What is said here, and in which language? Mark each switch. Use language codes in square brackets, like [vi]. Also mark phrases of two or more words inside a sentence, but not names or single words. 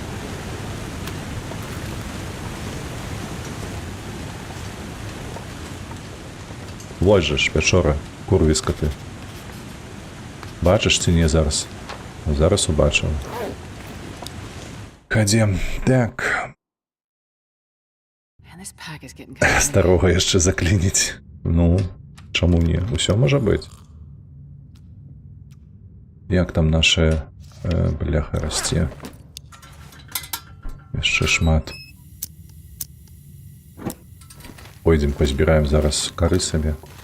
[be] Вось жа ж, пячора, курвіска ты. Бачыш ці не зараз? Зараз убачыў. Хадзем. Так. [en] Man, this pack is getting kind of [be] Старога яшчэ заклініць. Ну, чаму не? Усё можа быць. Як там наша бляха расце? Яшчэ шмат. Пойдзем пазбіраем зараз кары сабе.